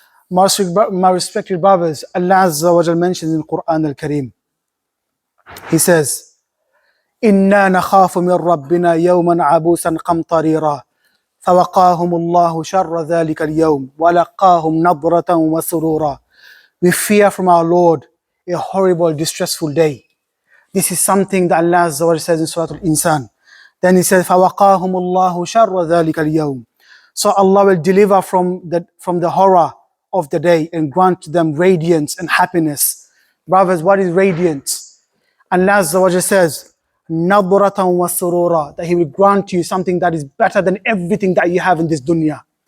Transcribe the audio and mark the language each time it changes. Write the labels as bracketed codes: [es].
[en] My respected brothers, Allah Azza wa Jal mentions in Quran al-Kareem, He says, [ar] إنا نخاف من ربنا يوما عبوسا قمطريرا فوقاهم الله شر ذلك اليوم ولقاهم نضرة وسرورا. [en] We fear from our Lord a horrible, distressful day. This is something that Allah Azza wa Jalla says in Surah Al-Insan. Then He says, [ar] فوقاهم الله شر ذلك اليوم. [en] So Allah will deliver from the horror of the day and grant them radiance and happiness. Brothers, what is radiance? Allah Azza wa Jalla says, [ar] nadratan wa surura, [en] that He will grant you something that is better than everything that you have in this dunya.